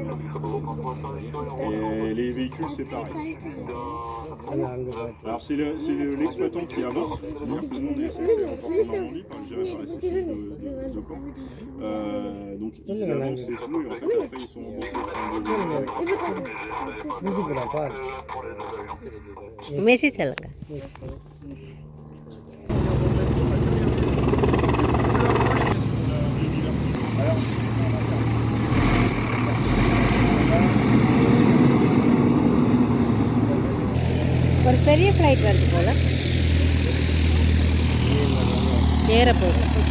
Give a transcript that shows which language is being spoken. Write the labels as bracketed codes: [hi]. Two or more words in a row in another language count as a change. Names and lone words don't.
[fr] Et les véhicules c'est pareil. Alors c'est l'exploitant qui avance, c'est-à-dire que nous on est censé remporter en Normandie, géré par la CCI de Caen. Donc ils avancent les flux et en fait après ils sont remboursés. [ta] மெசேஜ் சொல்லுங்க. ஒரு பெரிய ஃப்ளைட் வருது போல ஏற போகுது.